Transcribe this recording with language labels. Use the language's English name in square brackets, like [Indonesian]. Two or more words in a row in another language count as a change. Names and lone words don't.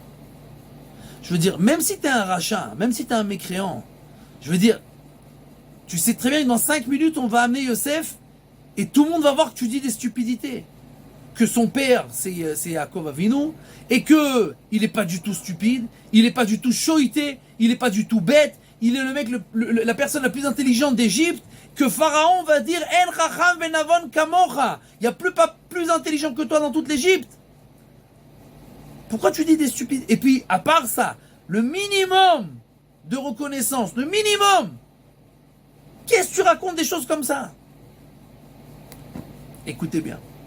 [French] Je veux dire, même si t'es un rachat, même si t'es un mécréant, je veux dire, tu sais très bien que dans 5 minutes, on va amener Yosef et tout le monde va voir que tu dis des stupidités. Que son père, c'est Yaakov Avinu, et que il n'est pas du tout stupide, il n'est pas du tout shoïté, il n'est pas du tout bête, il est le mec, la personne la plus intelligente d'Égypte, que Pharaon va dire [Hebrew] אין חכם ונבון כמוך. [French] Il n'y a pas plus intelligent que toi dans toute l'Égypte. Pourquoi tu dis des stupides? Et puis, à part ça, le minimum de reconnaissance, le minimum, qu'est-ce que tu racontes des choses comme ça? Écoutez bien.